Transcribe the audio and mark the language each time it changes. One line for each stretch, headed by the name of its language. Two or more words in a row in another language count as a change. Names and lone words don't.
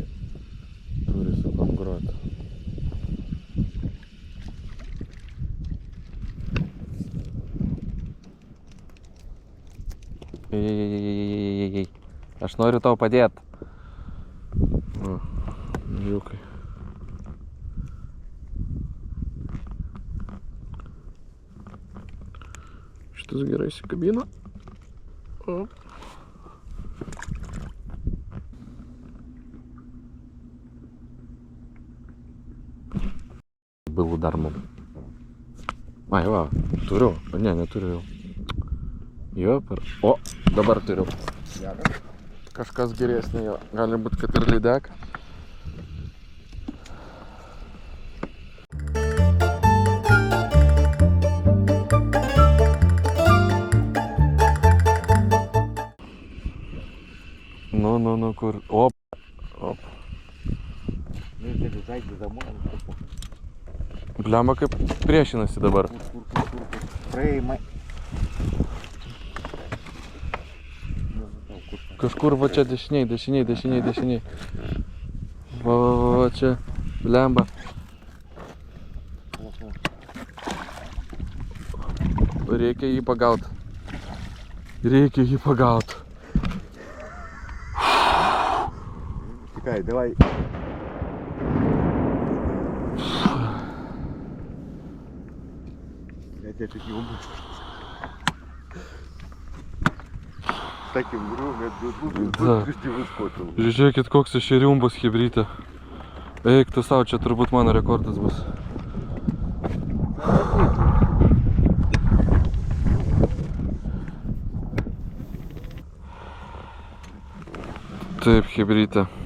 Lithuanian: Turi su kom groti. Ei. Aš noriu tau padėt. O, žiūkai. Šitas gerai įsikabino. O.
Russian: Был удар моб.
Lithuanian: Ai, va, turiu. Ne, neturiu jau. Jo, O, dabar turiu. Kažkas geresnė jo. Gali būt, kad ir lydek. Nu, kur. Op.
Russian: Ну, если зайти домой, то
Lithuanian: Blemba kaip priešinasi dabar. Praėjimai. Kažkur va čia dešiniai. Va čia. Blemba. Reikia jį pagaut.
Russian: Чекай, давай. Я тебя чуть не убил. Таким другом Да. я выскочил.
Lithuanian: Žiūrėkit, koks ešeriumbas chebrytė. Eik tu savo, čia turbūt mano rekordas bus. Taip, chebrytė.